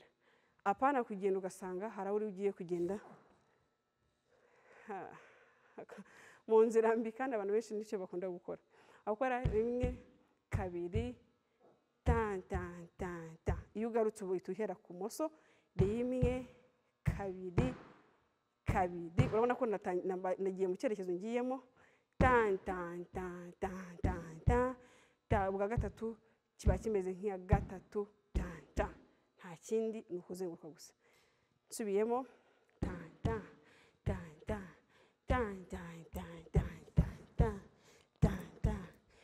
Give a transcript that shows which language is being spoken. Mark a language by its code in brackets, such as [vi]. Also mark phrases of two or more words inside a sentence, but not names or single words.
[rw] Apana kugenda ugasanga hari uri ugiye kugenda mu nzira mbi, kandi abantu benshi nicyo bakunda gukora. Akora rimwe kabiri tanta tanta, iyo ugarutse ubu uhera ku moso, rimwe kabiri kabiri. Urabona ko nagiye mu cyerekezo ngiyemo. Tanta tanta tanta ta, ubwa gatatu kiba kimeze nk'iya gatatu tanta, nta kindi ni ukuzenguruka gusa. Nsubiyemo tanta tanta tanta tanta tanta tanta